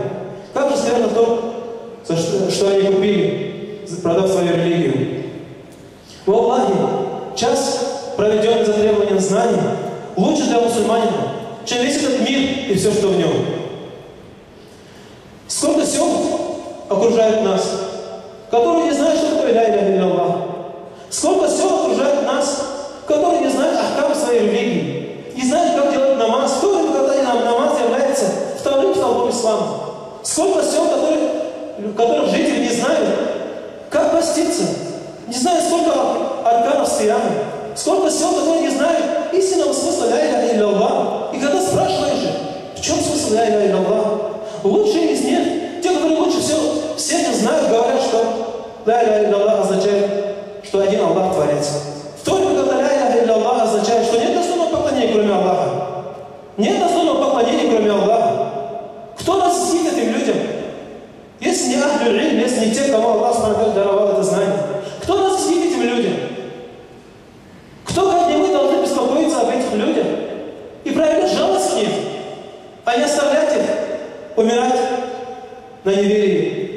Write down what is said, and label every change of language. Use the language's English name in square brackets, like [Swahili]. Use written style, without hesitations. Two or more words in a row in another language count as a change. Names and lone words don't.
[Russian] Как же скверно то, что они купили, продав свою религию. В Аллахе час, проведенный за требованием знаний, лучше для мусульманина, чем весь этот мир и все, что в нем. Сколько сел окружает нас, которые не знают, что такое [Arabic] لا إله إلا الله. [Russian] Сколько сел окружает нас, которые не знают ахкам своей религии, не знают, как делать намаз, в то время, когда намаз является вторым столбом ислама. Сколько сел, которых жители не знают, как поститься, не знают, сколько арканов сияма. Сколько сел, которые не знают истинного смысла [Arabic] لا إله إلا الله. [Russian] И когда спрашиваешь же, в чем смысл [Arabic] لا إله إلا الله, [Russian] лучшие из них, те, которые лучше все не знают, говорят, что [Arabic] لا إله إلا الله [Russian] означает, что один Аллах творец. В то время, когда [Arabic] لا إله إلا الله [Russian] означает, что нет достойного поклонения, кроме Аллаха. Нет достойного поклонения, кроме Аллаха. Кто разъяснит этим людям? Если не [Arabic] أهل العلم, [Russian] если не те, кому Аллах даровал это знание. Кто разъяснит этим людям? Кто, как не мы, должны беспокоиться об этих людях и проявлять жалость к ним, а не оставлять их умирать на неверии?